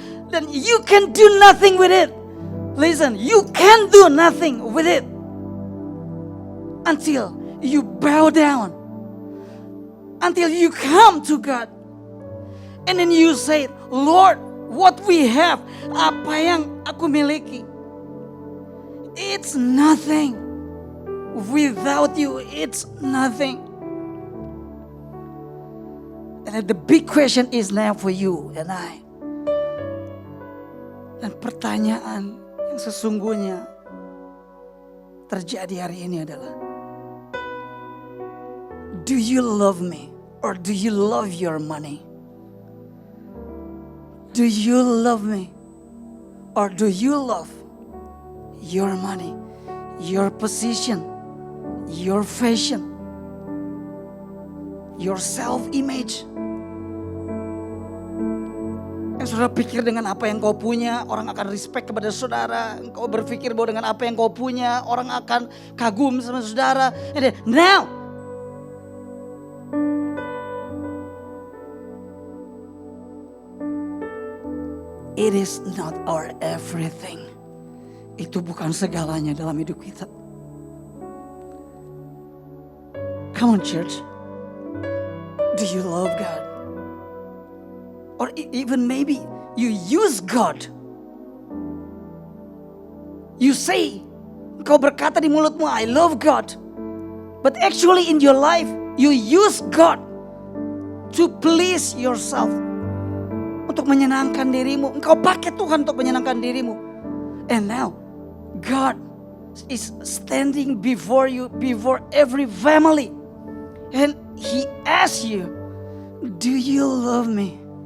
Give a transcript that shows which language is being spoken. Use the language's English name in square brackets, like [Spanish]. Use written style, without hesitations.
[English] Dan you can do nothing with it. Listen, you can do nothing with it until you bow down, until you come to God, and then you say, Lord, what we have, [Indonesian] apa yang aku miliki, [English] it's nothing. Without you, it's nothing. And the big question is now for you and I. [Indonesian] Dan pertanyaan yang sesungguhnya terjadi hari ini adalah, [English] do you love me or do you love your money? Do you love me or do you love your money, your position, your fashion, your self-image? [Indonesian] Yang saudara pikir dengan apa yang kau punya, orang akan respect kepada saudara. Engkau berpikir bahwa dengan apa yang kau punya, orang akan kagum sama saudara. [English] And then, now, it is not our everything. [Indonesian] Itu bukan segalanya dalam hidup kita. [English] Come on, church. Do you love God? Or even maybe you use God. You say, [Indonesian] kau berkata di mulutmu, [English] I love God. But actually in your life, you use God to please yourself. [Indonesian] Untuk menyenangkan dirimu. Engkau pakai Tuhan untuk menyenangkan dirimu. [English] And now, God is standing before you, before every family. And He asks you, do you love me?